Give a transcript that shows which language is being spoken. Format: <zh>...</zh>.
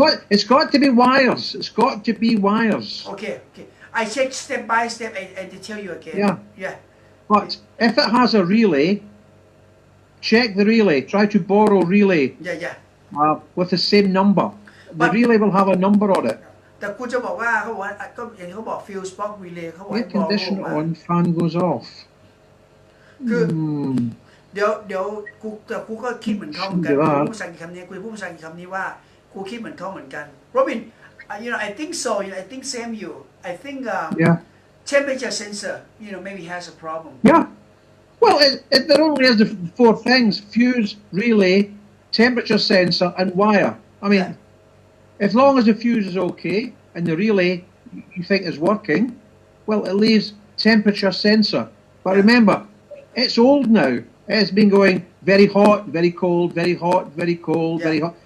<en>it's got to be wires. It's got to be wires. Okay. I check step by step and tell you again. Yeah. But if it has a relay, check the relay. Try to borrow relay. Yeah. With the same number. The relay will have a number on it.</en> <th>แต่กูจะบอกว่าเขาบอกว่าก็อย่างที่เขาบอก fuse box relay เขาบอก</th> <en>Air conditioner on, fan goes off.</en> <th>คือเดี๋ยวกูก็คิดเหมือนเขาเหมือนกันกูพูดภาษาอังกฤษคำนี้กูพูดภาษาอังกฤษคำนี้ว่ากูคิดเหมือนเขาเหมือนกัน</th> <en>Robin I think so I think same you I think temperature sensor maybe has a problem Yeah. Well, there only is the four things: fuse, relay, temperature sensor, and wire. I mean, as long as the fuse is okay and the relay you think is working, well, it leaves temperature sensor. But remember, it's old now. It's been going very hot, very cold, very hot, very cold, very hot.</en>